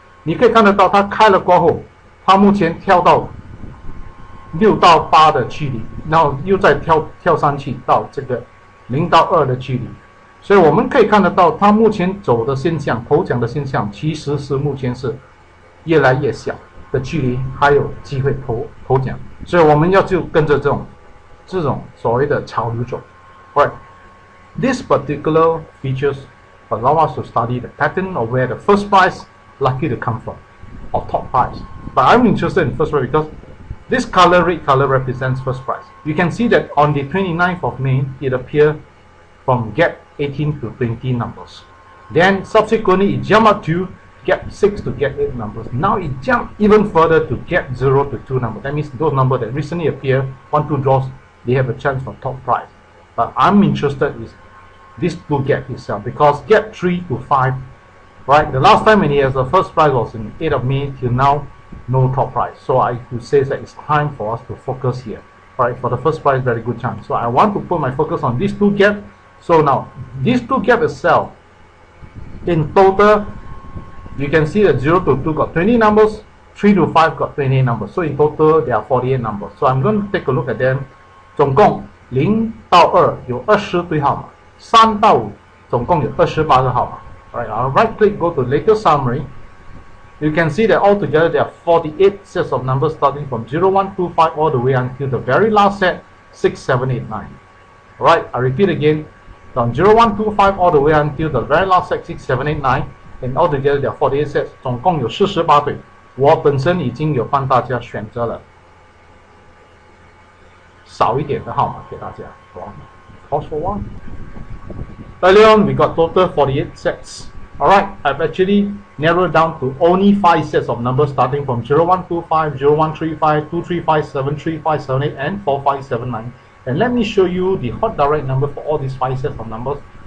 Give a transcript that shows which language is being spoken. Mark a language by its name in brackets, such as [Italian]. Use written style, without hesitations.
[Chinese] 你可以看得到它开了过后，它目前跳到6到8的距离，然后又再跳上去到这个0到2的距离，所以我们可以看得到它目前走的现象，头奖的现象其实是目前是越来越小的距离，还有机会头奖，所以我们就跟着这种所谓的潮流走。 [English] Right, this particular features allow us to study the pattern of where the first prize likely to come from, or top prize. But I'm interested in first prize because this red color represents first prize. You can see that on the 29th of May, it appeared from gap 18 to 20 numbers. Then subsequently, it jumped up to gap 6 to gap 8 numbers. Now it jumped even further to gap 0 to 2 numbers. That means those numbers that recently appear, 1, 2 draws, they have a chance for top prize. But I'm interested in this 2 gap itself, because gap 3 to 5, right? The last time when he has the first prize was in 8th of May till now. No top prize, so I could say that it's time for us to focus here. Right, for the first prize, very good chance. So I want to put my focus on these 2 gaps. So now these 2 gaps itself, in total, you can see that 0 to 2 got 20 numbers, 3 to 5 got 28 numbers. So in total, there are 48 numbers. So I'm going to take a look at them. [Chinese] 总共0到2有20对号码，3到5总共有28个号码。 [English] Alright, I'll right click, go to latest summary. You can see that altogether there are 48 sets of numbers starting from 0, 1, 2, 5 all the way until the very last set 6, 7, 8, 9. Alright, I repeat again, from 0, 1, 2, 5 all the way until the very last set 6, 7, 8, 9, and altogether there are 48 sets. [Chinese] 总共有48对。我本身已经有帮大家选择了少一点的号码给大家。 [English] Pause for one. Earlier on, we got total 48 sets. Alright, I've actually narrowed down to only 5 sets of numbers starting from 0125, 0135, 235, 735, 78, and 4579. And let me show you the hot direct number for all these 5 sets of numbers.